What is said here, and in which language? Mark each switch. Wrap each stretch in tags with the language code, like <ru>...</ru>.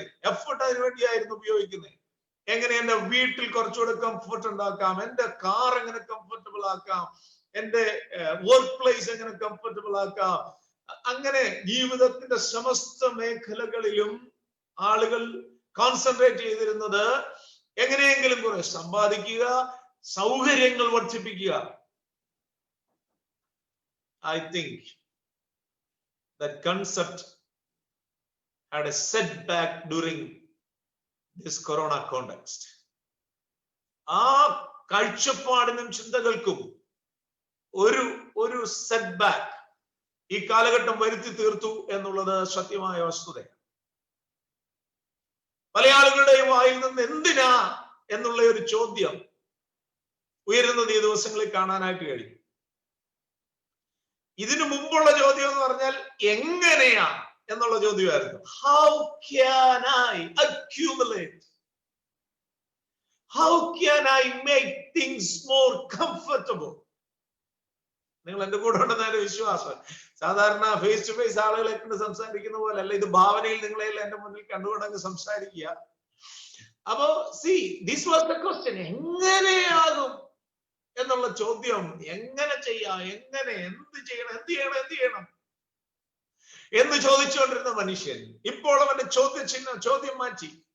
<ml>Effort അതിനുവേണ്ടിയായിരുന്നു ഉപയോഗിക്കുന്നത്. എങ്ങനെ എന്റെ വീട്ടിൽ കുറച്ചുകൂടെ കംഫർട്ട് ഉണ്ടാക്കാം, എന്റെ കാർ എങ്ങനെ കംഫർട്ടബിൾ ആക്കാം, എന്റെ വർക്ക് പ്ലേസ് എങ്ങനെ കംഫർട്ടബിൾ ആക്കാം. അങ്ങനെ ജീവിതത്തിന്റെ സമസ്ത മേഖലകളിലും ആളുകൾ കോൺസെൻട്രേറ്റ് ചെയ്തിരുന്നത് എങ്ങനെയെങ്കിലും കുറെ സമ്പാദിക്കുക, സൗകര്യങ്ങൾ വർദ്ധിപ്പിക്കുക.</ml> <en>I think that concept had a setback during this corona context.</en> <ml>ആ കാഴ്ചപ്പാടിനും ചിന്തകൾക്കും ഒരു സെറ്റ്ബാക്ക് ഈ കാലഘട്ടം വരുത്തി തീർത്തു എന്നുള്ളത് സത്യമായ വസ്തുതയാണ്. പല ആളുകളുടെയും വായിൽ നിന്ന് എന്തിനാ എന്നുള്ള ഒരു ചോദ്യം ഉയരുന്നത് ഈ ദിവസങ്ങളിൽ കാണാനായിട്ട് കഴിയും. ഇതിനു മുമ്പുള്ള ചോദ്യം എന്ന് പറഞ്ഞാൽ എങ്ങനെയാ എന്നുള്ള ചോദ്യമായിരുന്നു.</ml> <en>How can I accumulate? How can I make things more comfortable?</en> <ml>നിങ്ങൾ എന്റെ കൂടെ ഉണ്ടെന്നാണ് വിശ്വാസം. സാധാരണ ഫേസ് ടു ഫേസ് ആളുകളെ കൊണ്ട് സംസാരിക്കുന്ന പോലെ അല്ല, ഇത് ഭാവനയിൽ നിങ്ങളെല്ലാം എന്റെ മുന്നിൽ കണ്ടുകൊണ്ടങ്ങ് സംസാരിക്കുക. അപ്പോ</ml> <en>This was the question.</en> <ml>എങ്ങനെയാകും എന്നുള്ള ചോദ്യം. എങ്ങനെ ചെയ്യാം, എങ്ങനെ, എന്ത് ചെയ്യണം എന്ന് ചോദിച്ചുകൊണ്ടിരുന്ന മനുഷ്യൻ ഇപ്പോൾ അവന്റെ ചോദ്യം മാറ്റി.</ml>